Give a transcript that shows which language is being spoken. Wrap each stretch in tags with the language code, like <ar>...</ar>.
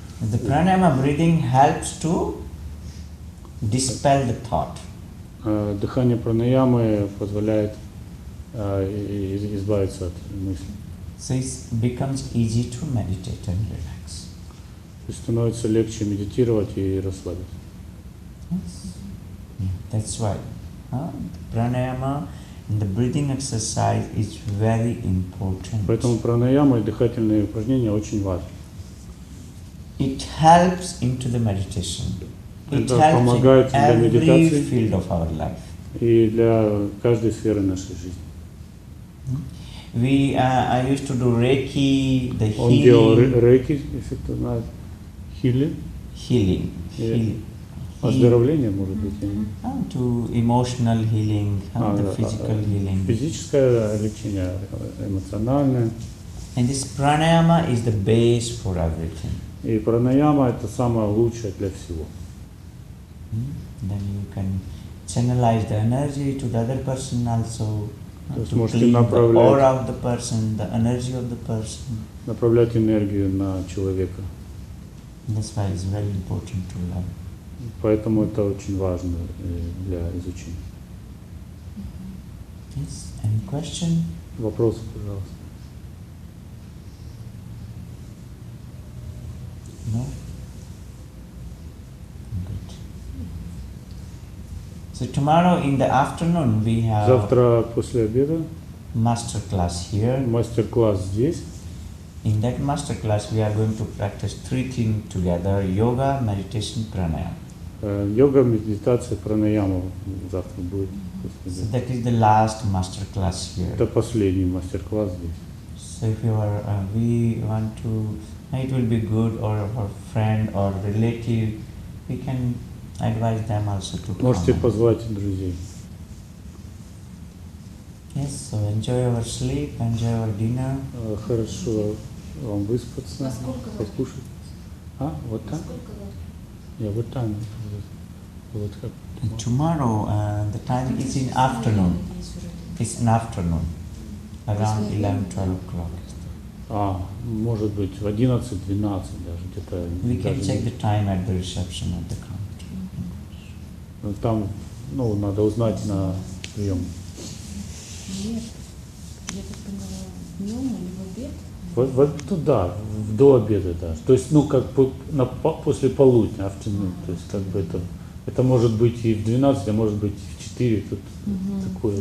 <en>The pranayama breathing helps to dispel the thought.</en> <ru>Дыхание пранаямы позволяет избавиться от мыслей.</ru> <en>So it becomes easy to meditate and relax.</en> <ru>И становится легче медитировать и расслабиться.</ru> <en>Yes. That's why pranayama and the breathing exercise is very important.</en> <ru>Поэтому пранаяма и дыхательные упражнения очень важны.</ru> <en>It helps into the meditation. It</en> <ru>Это</ru> <en>helps</en> <ru>помогает</ru> <en>in</en> <ru>для</ru> <en>every</en> <ru>медитации</ru> <en>field of our life.</en> <ru>и для каждой сферы нашей жизни.</ru> <en>I used to do Reiki, the</en> <ru>Он делал</ru> <en>healing.</en> <ru>рейки, если кто знает,</ru> <en>Healing.</en> <ru>Оздоровление, может быть.</ru> <en>To emotional healing, the physical healing.</en> <ru>Физическое лечение, эмоциональное.</ru> <en>And this pranayama is the base for everything.</en> <ru>И пранаяма это самое лучшее для всего.</ru> <en>Then you can channelize the energy to the other person also.</en> <ru>То есть</ru> <en>To</en> <ru>можете</ru> <en>clean the</en> <ru>направлять,</ru> <en>aura of the person, the energy of the person.</en> <ru>направлять энергию на человека.</ru> <en>That's why it's very important to learn.</en> <ru>Поэтому это очень важно для изучения.</ru> <en>Yes. Any question?</en> <ru>Вопросы, пожалуйста.</ru> <en>No? Good. So tomorrow in the afternoon we have</en> <ru>Завтра после обеда</ru> <en>master class here.</en> <ru>мастер-класс здесь.</ru> <en>In that master class we are going to practice three things together: yoga, meditation, pranayama.</en> <ru>Йога, медитация, пранаяма завтра будет.</ru> <en>So that is the last master class here.</en> <ru>Это последний мастер-класс здесь.</ru> <en>So if you are, we want to, it will be good, or our friend or relative, we can advise them also to come.</en> <ru>Можете позвать друзей.</ru> <en>Yes, so enjoy our sleep, enjoy our dinner.</en> <ru>Хорошо вам выспаться, Насколько покушать. Вот там?</ru> <en>Yeah, what time?</en> <ru>Вот как?</ru> <en>And tomorrow, the time is in afternoon. It's in afternoon, around 11-12 o'clock.</en> <ru>Может быть в 11-12 даже где-то.</ru> <en>We can</en> <ru>даже</ru> <en>check the time at the reception at the counter.</en> <ru>Там, надо узнать на прием. Нет, я так поняла, днем или в обед? Да, до обеда даже. То есть, после полудня, afternoon. То есть, как бы это может быть и в 12, а может быть и в 4. Тут такое.</ru>